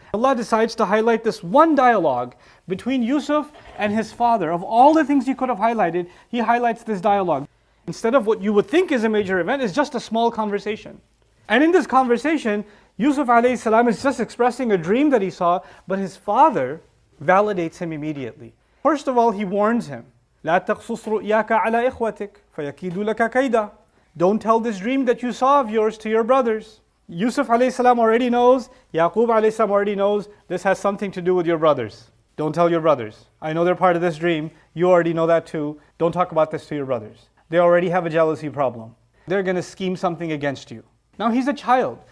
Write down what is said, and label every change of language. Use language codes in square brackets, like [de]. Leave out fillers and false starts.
[en] Allah decides to highlight this one dialogue between Yusuf and his father. Of all the things he could have highlighted, he highlights this dialogue. Instead of what you would think is a major event, it's just a small conversation. And in this conversation, Yusuf alayhi salam is just expressing a dream that he saw, but his father validates him immediately. [ar] First of all, he warns him, لا تقصص رؤياك على إخوتك فيكيدوا لك كيدا. [en] Don't tell this dream that you saw of yours to your brothers. Yusuf alayhi salam already knows, Yaqub alayhi salam already knows, this has something to do with your brothers. Don't tell your brothers. I know they're part of this dream. You already know that too. Don't talk about this to your brothers. They already have a jealousy problem. They're going to scheme something against you. Now he's a child.